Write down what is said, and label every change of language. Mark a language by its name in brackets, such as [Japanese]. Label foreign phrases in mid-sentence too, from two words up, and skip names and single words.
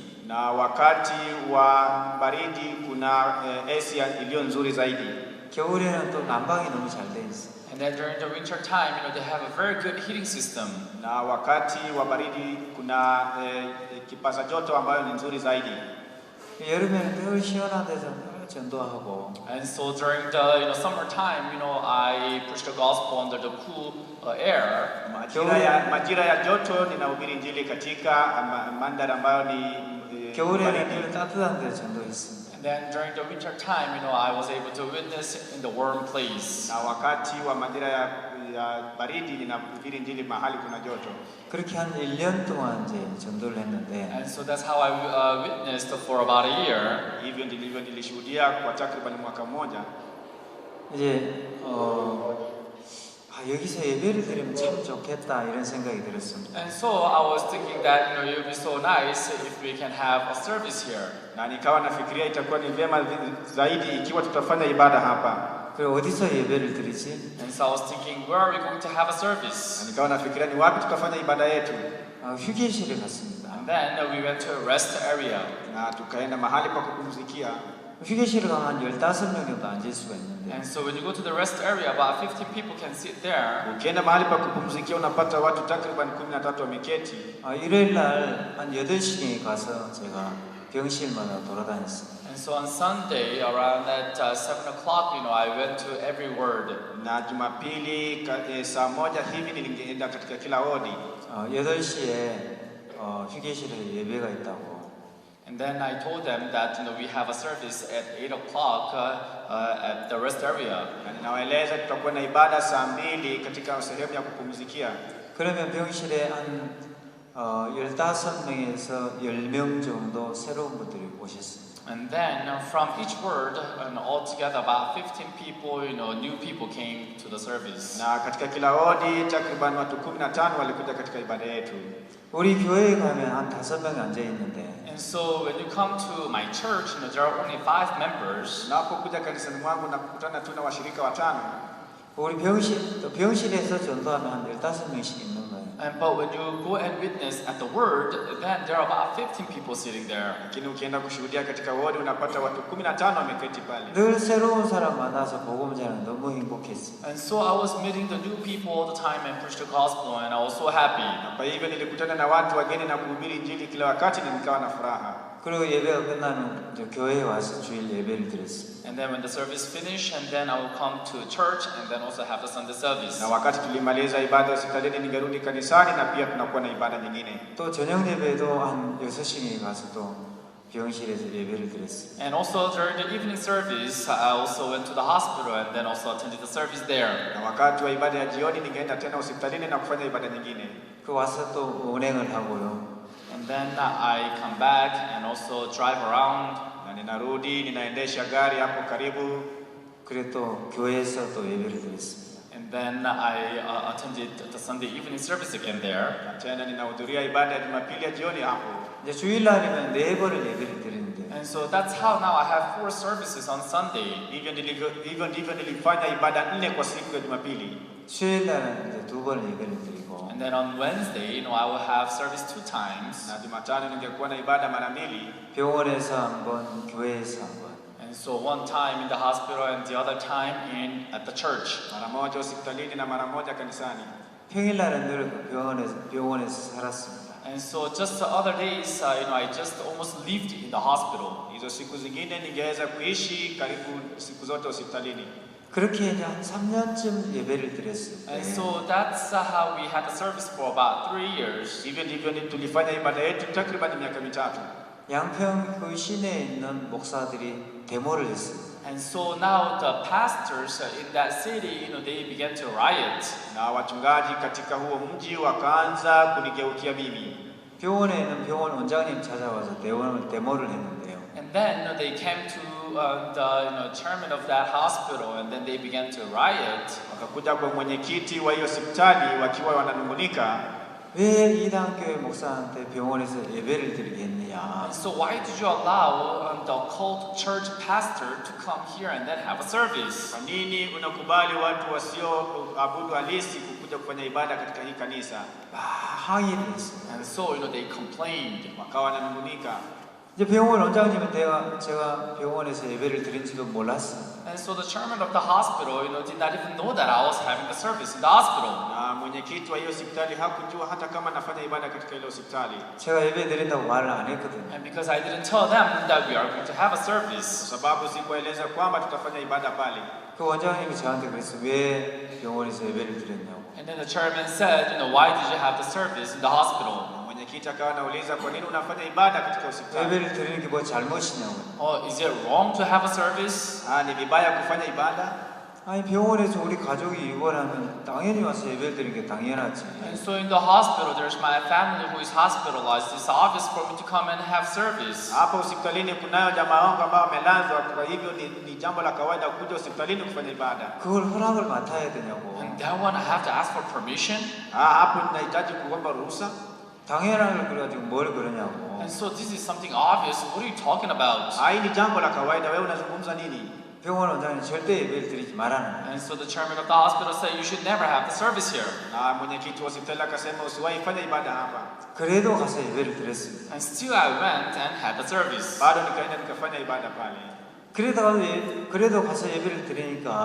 [Swahili] Na wakati wa baridi kuna AC iliyo nzuri zaidi. [Korean] 겨울에는 또 난방이 너무 잘 돼 있어. [English] And then during the winter time, they have a very good heating system. [Swahili] Na wakati wa baridi kuna kipaza joto ambayo ni nzuri zaidi. [Korean] 여름에는 늘 시원한 데서 늘 전도하고. [English] And so during the summer time, I preach the gospel under the cool air. [Swahili] Majira ya joto ninahubiri injili katika mandhari ambayo ni [Korean] 겨울에는 늘 따뜻한 데 전도했습니다. [English] And then during the winter time, I was able to witness in the warm place. [Swahili] Na wakati wa majira ya baridi ninahubiri injili mahali kuna joto. [Korean] 그렇게 한 1년 동안 이제 전도를 했는데. [English] And so that's how I witnessed for about a year. [Swahili] Hivyo ndivyo nilishuhudia kwa takriban mwaka mmoja. [Korean] 이제 여기서 예배를 드리면 참 좋겠다 이런 생각이 들었습니다. [English] And so I was thinking that it would be so nice if we can have a service here. [Swahili] na nikawa nafikiria itakuwa ni vyema zaidi ikiwa tutafanya ibada hapa. [Korean] 그리고 어디서 예배를 드리지? [English] And so I was thinking, where are we going to have a [Swahili] Na [English] service? [Swahili] nikawa nafikiria ni wapi tutafanya ibada yetu, [Korean] 휴게실에 갔습니다. [English] And then we went to a rest area. [Swahili] na tukaenda mahali pa kupumzikia. [Korean] 휴게실에 가면 한 15명 정도 앉을 수가 있는데 [English] And so when you go to the rest area, about 50 people can sit there. [Swahili] Ukienda mahali pa kupumzikia unapata watu takriban 13 wameketi. [Korean] 일요일 날 한 8시에 가서 제가 병실마다 돌아다녔습니다. [English] And so on Sunday, around at 7 o'clock, I went to every ward. [Swahili] Na Jumapili saa moja hivi nilienda katika kila wodi. [Korean] 8시에 휴게실에 예배가 있다고. [English] And then I told them that we have a service at 8 o'clock at the rest area. [Swahili] Na ninawaeleza tutakuwa na ibada saa 2 katika sehemu ya kupumzikia. [Korean] 그러면 병실에 한 15명에서 10명 정도 새로운 분들이 오셨습니다. [English] And then from each word, and altogether about 15 people, new people came to the service. [Swahili] Na katika kila wodi takriban watu 15 walikuja katika ibada yetu. [Korean] 우리 교회에 가면 한 5명 앉아 있는데 [English] And so when you come to my church, there are only 5 members. [Swahili] Unapokuja kanisani mwangu na kukutana tu na washirika 5. [Korean] 우리 병실에서 전도하면 한 15명씩 있는 거예요. [English] But when you go and witness at the word, then there are about 15 people sitting there. [Swahili] Lakini ukienda kushuhudia katika wodi unapata watu 15 wameketi pale. [Korean] 늘 새로운 사람 만나서 복음 전하는 너무 행복했어요. [English] And so I was meeting the new people all the time and preach the gospel, and I was so happy. [Swahili] Kwa hivyo nilikutana na watu wageni na kuhubiri injili kila wakati na nikawa na furaha. [Korean] 그리고 예배가 끝나면 이제 교회에 와서 주일 예배를 드렸습니다. [English] And then when the service finished, and then I would come to church and then also have the Sunday service. [Swahili] Na wakati tulimaliza ibada hospitalini ningerudi kanisani na pia tunakuwa na ibada nyingine. [Korean] 또 저녁 예배도 한 6시에 가서 또 병실에서 예배를 드렸습니다. [English] And also during the evening service, I also went to the hospital and then also attended the service there. [Swahili] Na wakati wa ibada ya jioni ningeenda tena hospitalini na kufanya ibada nyingine. [Korean] 그 와서 또 운행을 하고요. [English] And then I come back and also drive around. [Swahili] Na ninarudi ninaendesha gari hapo karibu. [Korean] 그리고 또 교회에서 또 예배를 드렸습니다. [English] And then I attended the Sunday evening service again there. [Swahili] Na tena ninahudhuria ibada ya Jumapili ya jioni hapo. [Korean] 이제 주일날이면 4번을 예배를 드리는데 [English] And so that's how now I have 4 services on Sunday. [Swahili] Hivyo ndivyo nilifanya ibada 4 kwa siku ya Jumapili. [Korean] 수요일날은 이제 2번을 예배를 드리고 [English] And then on Wednesday, I will have service 2 times. [Swahili] Na Jumatano ningekuwa na ibada mara 2. [Korean] 병원에서 한 번, 교회에서 한 번. [English] And so one time in the hospital and the other time at the church. [Swahili] Mara moja hospitalini na mara moja kanisani. [Korean] 평일날은 늘 병원에서 살았습니다. [English] And so just the other days, I just almost lived in the hospital. [Swahili] Hizo siku zingine ningeweza kuishi karibu siku zote hospitalini. [Korean] 그렇게 이제 한 3년쯤 예배를 드렸어요. [English] And so that's how we had the service for about 3 years. [Swahili] Hivyo ndivyo tulifanya ibada yetu takriban miaka 3. [Korean] 양평 그 시내에 있는 목사들이 데모를 했습니다. [English] And so now the pastors in that city, they began to riot. [Swahili] Na wachungaji katika huo mji wakaanza kunigeukia mimi. [Korean] 병원에 있는 병원 원장님 찾아와서 데모를 했는데요. [English] And then they came to the chairman of that hospital, and then they began to riot. [Swahili] Wakakuja kwa mwenyekiti wa hiyo hospitali wakiwa wananungunika. [Korean] 왜 이단교회 목사한테 병원에서 예배를 드리게 했느냐? [English] And so why did you allow the cult church pastor to come here and then have a service? [Swahili] Kwa nini unakubali watu wasioabudu halisi kukuja kufanya ibada katika hii kanisa? [Korean] 항의를 했어요. [English] And so they complained. [Swahili] Wakawa wananungunika. [Korean] 이제 병원 원장님은 제가 병원에서 예배를 드린지도 몰랐어요. [English] And so the chairman of the hospital, did not even know that I was having a service in the hospital. [Swahili] Na mwenyekiti wa hiyo hospitali hakujua hata kama nafanya ibada katika ile hospitali. [Korean] 제가 예배 드린다고 말을 안 했거든요. [English] And because I didn't tell them that we are going to have a service. [Swahili] Kwa sababu sikueleza kwamba tutafanya ibada pale. [Korean] 그 원장님이 저한테 그랬어요. 왜 병원에서 예배를 드렸냐고. [English] And then the chairman said, why did you have the service in the hospital? [Swahili] Mwenyekiti akawa anauliza kwa nini unafanya ibada katika hospitali? [Korean] 예배를 드리는 게 뭐 잘못이냐고. [English] Oh, is it wrong to have a service? [Swahili] Ni vibaya kufanya ibada? [Korean] 아니 병원에서 우리 가족이 입원하면 당연히 와서 예배를 드리는 게 당연하지. [English] And so in the hospital, there's my family who is hospitalized. It's obvious for me to come and have service. [Swahili] Hapo hospitalini kunayo jamaa wangu ambao wamelazwa, kwa hivyo ni jambo la kawaida kuja hospitalini kufanya ibada. [Korean] 그걸 허락을 맡아야 되냐고. [English] And that one I have to ask for permission. [Swahili] Hapo tunahitaji kuomba ruhusa. [Korean] 당연하게 그래가지고 뭘 그러냐고. [English] And so this is something obvious. What are you talking about? [Swahili] Hii ni jambo la kawaida, wewe unazungumza nini? [Korean] 병원 원장님 절대 예배를 드리지 말라는. [English] And so the chairman of the hospital said you should never have the service here. [Swahili] Na mwenyekiti wa hospitali akasema usiwahi fanya ibada hapa. [Korean] 그래도 가서 예배를 드렸습니다. [English] And still I went and had the service. [Swahili] Bado nikaenda nikafanya ibada pale. [Korean] 그래도 가서 예배를 드리니까